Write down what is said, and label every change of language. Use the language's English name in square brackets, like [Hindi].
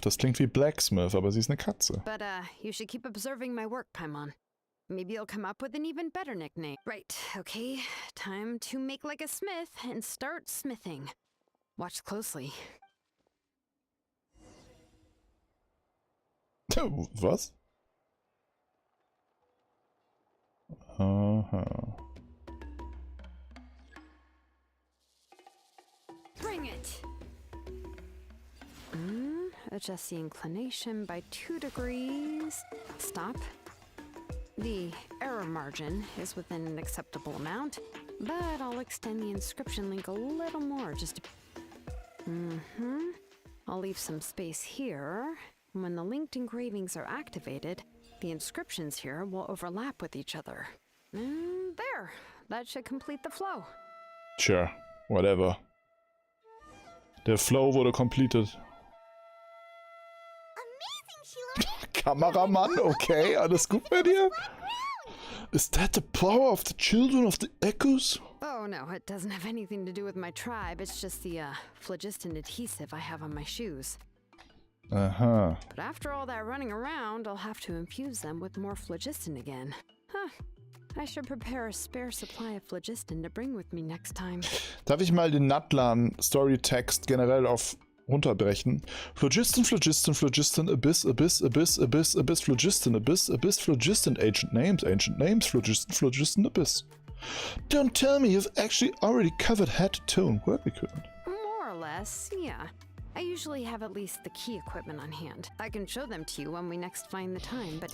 [German] Das klingt wie Blacksmith, aber sie ist eine Katze. [English] But, you should keep observing my work, Paimon. Maybe you'll come up with an even better nickname. Right, okay. Time to make like a smith and start smithing. Watch closely. [German] Was? Aha. [English] Bring it! Adjust the inclination by 2 degrees. Stop. The error margin is within an acceptable amount, but I'll extend the inscription link a little more just to... I'll leave some space here. When the linked engravings are activated, the inscriptions here will overlap with each other. There! That should complete the flow. Sure, whatever. [German] Der Flow wurde completed. [English] Amazing, Xilonen! [German] Kameramann, okay, alles gut bei dir? [English] Is that the power of the children of the echoes? Oh no, it doesn't have anything to do with my tribe. It's just the phlogiston adhesive I have on my shoes. [German] Aha. [English] But after all that running around, I'll have to infuse them with more phlogiston again. Huh. I should prepare a spare supply of phlogiston to bring with me next time. [German] Darf ich mal den Natlan-Storytext generell auf runterbrechen? [English] Phlogiston, Phlogiston, Phlogiston, Abyss, Abyss, Abyss, Abyss, Abyss, Phlogiston, Abyss, Abyss, Phlogiston, Ancient Names, Phlogiston, Phlogiston, Abyss. Don't tell me you've actually already covered head to toe in work equipment. More or less, yeah. I usually have at least the key equipment on hand. I can show them to you when we next find the time, but